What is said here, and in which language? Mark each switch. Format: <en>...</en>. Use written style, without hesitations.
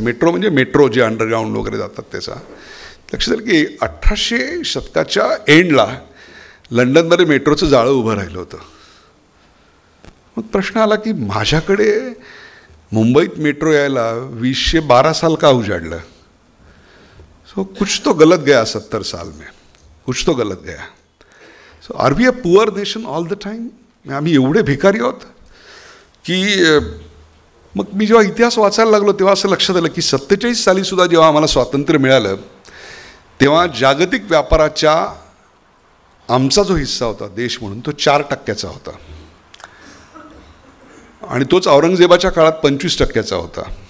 <mr>Metro म्हणजे metro जे underground वगैरे जातात त्याचा. लक्षात आलं की 1800 शतकाच्या एंडला लंडनमध्ये मेट्रोचं जाळं उभं राहिलं होतं. मग प्रश्न आला की माझ्याकडे मुंबईत मेट्रो यायला 2012 साल का उजाडलं.</mr> <hi>सो कुछ तो गलत गया 70 साल में, कुछ तो गलत गया.</hi> <en>So are we a poor nation all the time.</en> <mr>आम्ही एवढे भिकारी आहोत की मग मी जेव्हा इतिहास वाचायला लागलो तेव्हा असं लक्षात आलं की 47 सालीसुद्धा जेव्हा आम्हाला स्वातंत्र्य मिळालं तेव्हा जागतिक व्यापाराच्या आमचा जो हिस्सा होता देश म्हणून तो 4% होता आणि तोच औरंगजेबाच्या काळात 25% होता.</mr>